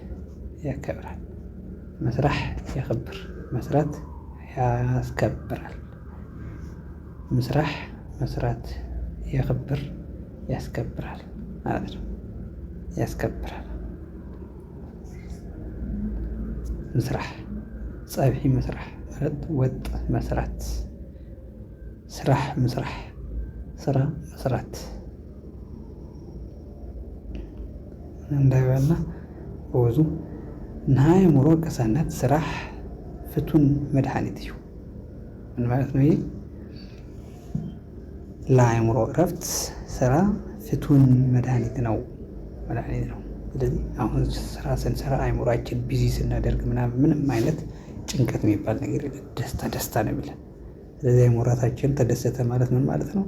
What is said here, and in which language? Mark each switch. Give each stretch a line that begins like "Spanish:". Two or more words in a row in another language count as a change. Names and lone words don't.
Tigrinya: መስራህ የኽብር
Amharic: መስራት ያስከብራል። መስራት የኽብር ያስከብራል ማለት ነው። ያስከብራል።
Tigrinya: ምስራህ ፀብሒ ምስራህ
Amharic: ማለት ወጥ መስራት። ስራህ ምስራህ ስራ መስራት እንዳይባልና
Tigrinya: በወዙ ንአእምሮ ቅሳነት ስራሕ ፍቱን መድኃኒት እዩ።
Amharic: ምን ማለት ነው? ይህ ለአእምሮ እረፍት ስራ ፍቱን መድኃኒት ነው። ስለዚህ አሁን ስራ ስንሰራ አእምሮአችን ቢዚ ስናደርግ ምንም አይነት ጭንቀት የሚባል ነገር የለም። ደስታ ነው የሚለን። ስለዚህ አእምሮአችን ተደሰተ ማለት ምን ማለት ነው?